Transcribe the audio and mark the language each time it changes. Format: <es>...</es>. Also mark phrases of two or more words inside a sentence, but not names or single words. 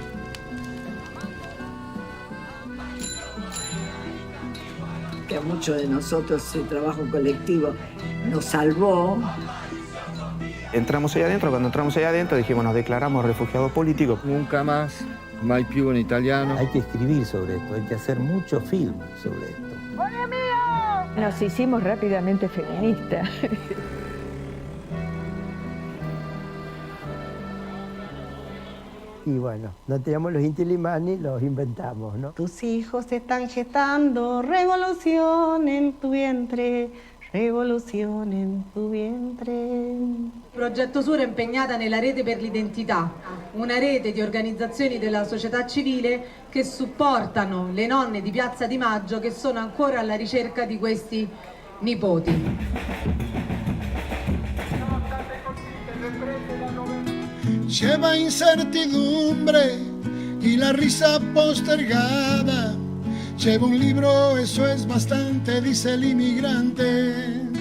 <es>Que a muchos de nosotros el trabajo colectivo nos salvó. Entramos allá adentro, cuando entramos allá adentro dijimos, nos declaramos refugiados políticos. Nunca más,</es> <it>mai più</it> <es>en italiano. Hay que escribir sobre esto, hay que hacer mucho film sobre esto. Nos hicimos rápidamente feministas. Y bueno, no teníamos los Inti Illimani, los inventamos, ¿no? Tus hijos están gestando revolución en tu vientre,</es> <it>rivoluzione in</it> <es>tu vientre.</es> <it>Progetto Sur è impegnata nella rete per l'identità, una rete di organizzazioni della società civile che supportano le nonne di Piazza di Maggio che sono ancora alla ricerca di questi nipoti.</it> <es>Lleva incertidumbre y la risa postergada. Lleva un libro, eso es bastante, dice el inmigrante.</es>